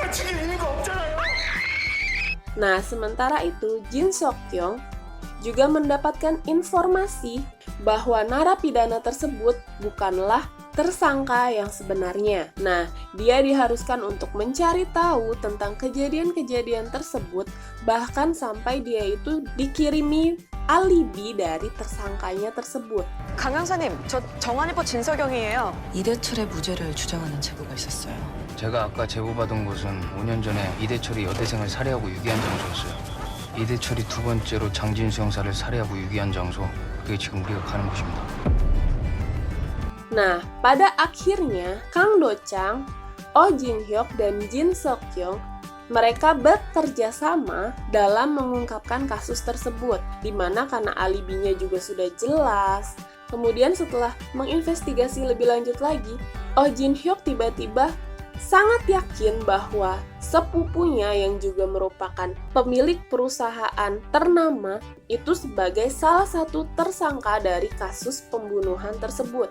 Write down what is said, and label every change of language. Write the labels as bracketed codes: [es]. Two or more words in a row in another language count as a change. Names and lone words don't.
[id] Nah, sementara itu Jin Sok Kyung juga mendapatkan informasi bahwa narapidana tersebut bukanlah tersangka yang sebenarnya. Nah, dia diharuskan untuk mencari tahu tentang kejadian-kejadian tersebut, bahkan sampai dia itu dikirimi alibi dari tersangkanya tersebut. [ko] 강 형사님, 저 정한이버 진서경이에요. 이대철의 무죄를 주장하는 제보가 있었어요. 제가 아까 제보받은 곳은 5년 전에 이대철이 여대생을 살해하고 유기한 장소였어요. 이대철이 두 번째로 장진수 형사를 살해하고 유기한 장소, 그게 지금 우리가 가는 곳입니다. [id] Nah, pada akhirnya Kang Do-chang, Oh Jin-hyuk, dan Jin Seok-kyung mereka bekerja sama dalam mengungkapkan kasus tersebut, di mana karena alibinya juga sudah jelas. Kemudian setelah menginvestigasi lebih lanjut lagi, Oh Jin-hyuk tiba-tiba sangat yakin bahwa sepupunya yang juga merupakan pemilik perusahaan ternama itu sebagai salah satu tersangka dari kasus pembunuhan tersebut.